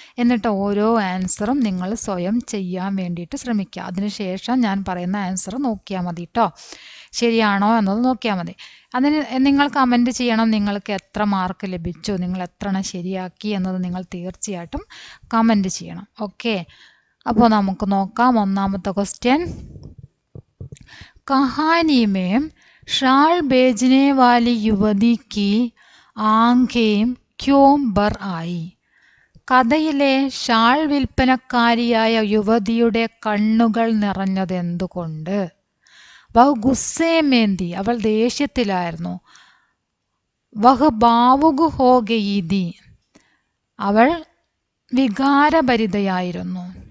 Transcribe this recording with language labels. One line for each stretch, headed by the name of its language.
Malayalam: എന്നിട്ട് ഓരോ ആൻസറും നിങ്ങൾ സ്വയം ചെയ്യാൻ വേണ്ടിയിട്ട് ശ്രമിക്കുക. അതിനുശേഷം ഞാൻ പറയുന്ന ആൻസർ നോക്കിയാൽ മതി കേട്ടോ. ശരിയാണോ എന്നത് നോക്കിയാൽ മതി. അതിന് നിങ്ങൾ കമൻറ്റ് ചെയ്യണം, നിങ്ങൾക്ക് എത്ര മാർക്ക് ലഭിച്ചു, നിങ്ങൾ എത്ര എണ്ണം ശരിയാക്കി എന്നത് നിങ്ങൾ തീർച്ചയായിട്ടും കമൻറ്റ് ചെയ്യണം. ഓക്കെ, അപ്പോൾ നമുക്ക് നോക്കാം. ഒന്നാമത്തെ ക്വസ്റ്റ്യൻ,
Hindi: कहानी में शाल बेचने वाली युवती की आंखें क्यों भर आई?
Malayalam: കഥയിലെ ഷാൾ വിൽപ്പനക്കാരിയായ യുവതിയുടെ കണ്ണുകൾ നിറഞ്ഞത് എന്തുകൊണ്ട്?
Hindi: വഹ് ഗുസ്സേമേന്തി,
Malayalam: അവൾ ദേഷ്യത്തിലായിരുന്നു.
Hindi: വഹ് ഭാവുക് ഹോ ഗയി തി,
Malayalam: അവൾ വികാരഭരിതയായിരുന്നു.